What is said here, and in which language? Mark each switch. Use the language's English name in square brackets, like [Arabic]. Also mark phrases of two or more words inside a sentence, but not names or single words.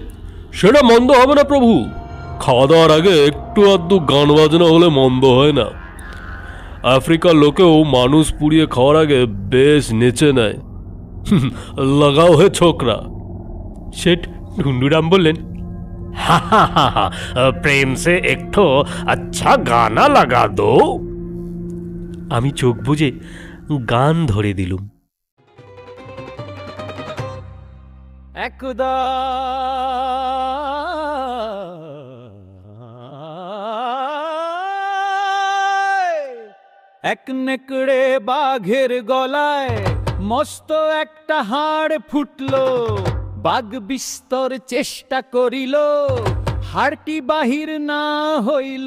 [Bangla] সেটা মন্দ হবে না প্রভু, খাওয়া দাওয়ার আগে একটু আধটু গান বাজনা হলে মন্দ হয় না। আফ্রিকার লোকেও মানুষ পুড়িয়ে খাওয়ার আগে বেশ নেচে নেয়। লাগাও হে ছোকরা। শেঠ ঢুন্ডুরাম বললেন, [Hindi] हा हा हा हा प्रेम से एक ठो अच्छा गाना लगा दो। [Bangla] আমি চোখ বুজে গান ধরে দিলুম। একদা এক নেকড়ে বাঘের গলায় মস্ত একটা হাড় ফুটলো, বাঘ বিস্তর চেষ্টা করিল, হাড়টি বাহির না হইল।